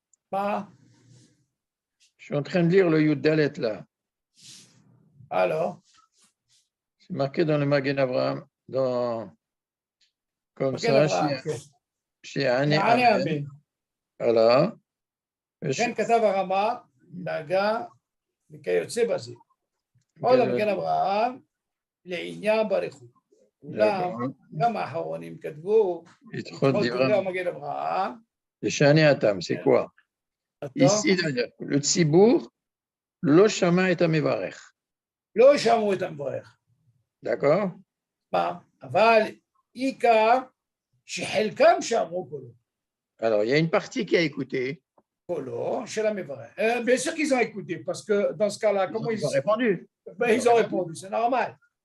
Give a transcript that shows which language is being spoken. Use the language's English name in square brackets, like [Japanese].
[French] Pas. Je suis en train de lire le Youd Dalet, là. Alors? C'est marqué dans le Magen Avraham, comme ça, chez Ani Amen. Voilà. [Hebrew] כן כתב הרמ"א, דאגה וכיוצא בזה. עוד המגן אברהם לעניין ברכות. אולם גם האחרונים כתבו, לדחות דברי המגן אברהם. לשני התם, [French] c'est quoi? Ici, le [Hebrew] ציבור לא שמע את המברך. לא שמעו את המברך. [French] d'accord? [Hebrew] אבל עיקר שחלקם שמעו קולו. [French] Alors, il y a une partie qui a écouté. Bien sûr qu'ils ont écouté, parce que dans ce cas-là, comment ils ont répondu? Ils ont répondu, c'est normal.